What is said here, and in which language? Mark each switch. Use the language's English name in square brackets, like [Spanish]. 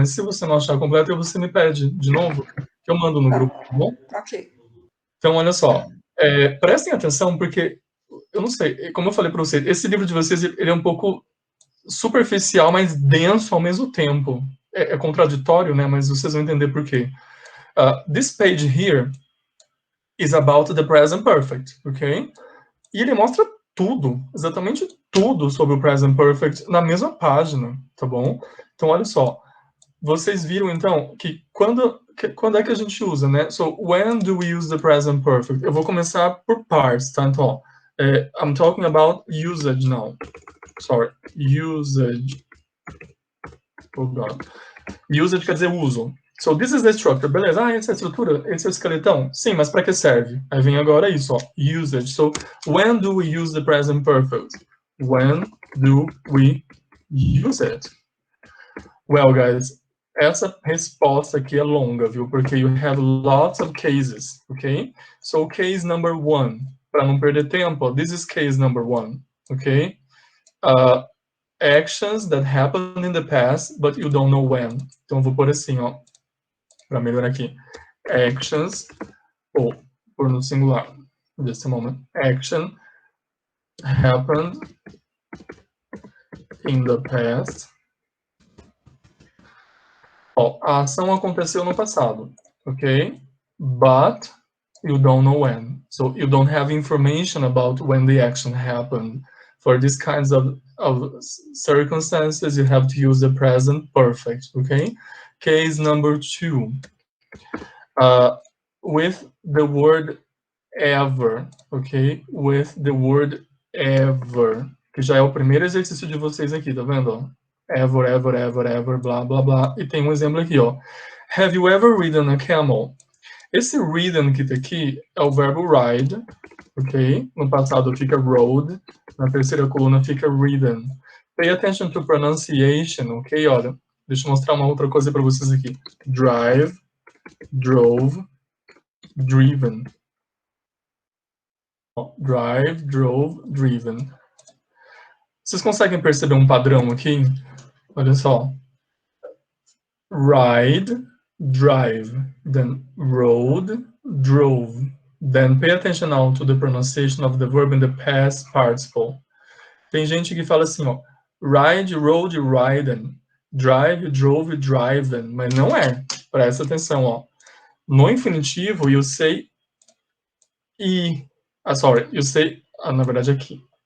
[Portuguese] Mas se você não achar completa, você me pede de novo, que eu mando no grupo, tá bom? Ok. Então, olha só. Prestem atenção, porque, eu não sei, como eu falei para vocês, esse livro de vocês, ele é um pouco superficial, mas denso ao mesmo tempo. É contraditório, né? Mas vocês vão entender por quê. [English] This page here is about the present perfect, ok? [Portuguese] E ele mostra tudo, exatamente tudo sobre o present perfect na mesma página, tá bom? Então, olha só. Vocês viram, então, que quando quando é que a gente usa, né? [English] So, when do we use the present perfect? [Portuguese] Eu vou começar por partes, tá? [English] Então, I'm talking about usage now. Sorry, usage. Oh, God. [Portuguese] Usage quer dizer uso. [English] So, this is the structure. [Portuguese] Beleza, essa é a estrutura, esse é o esqueletão. Sim, mas para que serve? Aí vem agora isso, ó, usage. [English] So, when do we use the present perfect? When do we use it? Well, guys, [Portuguese] essa resposta aqui é longa, viu? [English] Porque you have lots of cases, ok? So, case number 1, [Portuguese] para não perder tempo, [English] this is case number 1, ok? Actions that happened in the past, but you don't know when. [Portuguese] Então, eu vou pôr assim, ó, para melhorar aqui. Actions, ou por no singular, [English] just a moment. Action happened in the past. [Portuguese] Ó, a ação aconteceu no passado, ok? [English] But you don't know when. So you don't have information about when the action happened. For these kinds of circumstances, you have to use the present perfect, okay? Case number 2. With the word ever, ok? With the word ever, [Portuguese] que já é o primeiro exercício de vocês aqui, tá vendo? Ó? Ever, ever, ever, ever, blá, blá, blá. E tem um exemplo aqui, ó. [English] Have you ever ridden a camel? [Portuguese] Esse ridden que tá aqui é o verbo ride, ok? No passado fica rode, na terceira coluna fica ridden. [English] Pay attention to pronunciation, ok? [Portuguese] Olha, deixa eu mostrar uma outra coisa para vocês aqui. Drive, drove, driven. Drive, drove, driven. Vocês conseguem perceber um padrão aqui? Olha só. [English] Ride, drive, then rode, drove. Then pay attention now to the pronunciation of the verb in the past participle. [Portuguese] Tem gente que fala assim, ó. Ride, rode, ridden. Drive, drove, driven. Mas não é. Presta atenção, ó. No infinitivo, [English] you say you say, [Portuguese] na verdade aqui.